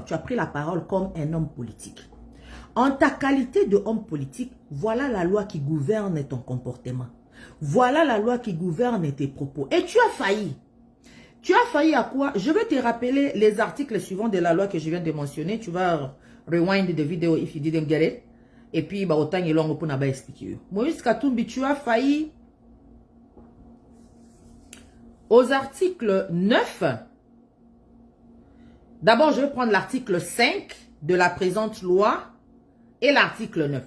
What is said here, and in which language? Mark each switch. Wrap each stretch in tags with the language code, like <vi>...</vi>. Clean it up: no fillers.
<fr>Tu as pris la parole comme un homme politique. En ta qualité de homme politique, voilà la loi qui gouverne ton comportement. Voilà la loi qui gouverne tes propos. Et tu as failli. Tu as failli à quoi? Je vais te rappeler les articles suivants de la loi que je viens de mentionner. Tu vas</fr> <en>rewind the video if you didn't get it.</en> <fr>Et puis, bah, autant il long pour n'a pas expliquer. Moïse Katumbi, tu as failli aux articles 9. D'abord, je vais prendre l'article 5 de la présente loi et l'article 9.</fr>